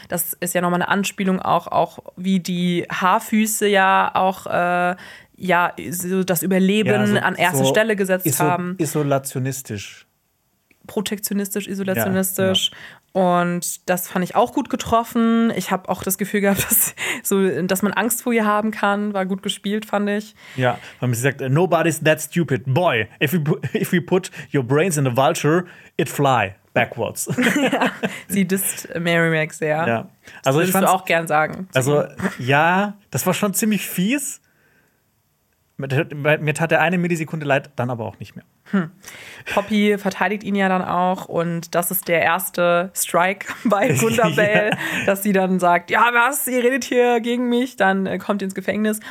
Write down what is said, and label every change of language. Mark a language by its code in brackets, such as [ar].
[de] Das ist ja nochmal eine Anspielung auch wie die Haarfüße ja auch so das Überleben an erste Stelle gesetzt haben. Isolationistisch. Protektionistisch, isolationistisch. Ja. Und das fand ich auch gut getroffen. Ich habe auch das Gefühl gehabt, dass man Angst vor ihr haben kann. War gut gespielt, fand ich. Ja, weil sie sagt, [en] nobody's that stupid. Boy, if we put your brains in a vulture, it fly backwards. [de] Ja, sie disst Mary Mac sehr. Ja. Also das würdest du auch gern sagen. Also ja, das war schon ziemlich fies. Mir tat der eine Millisekunde leid, dann aber auch nicht mehr. Poppy verteidigt ihn ja dann auch und das ist der erste Strike bei Gundabale, dass sie dann sagt, ja was, ihr redet hier gegen mich, dann kommt ihr ins Gefängnis.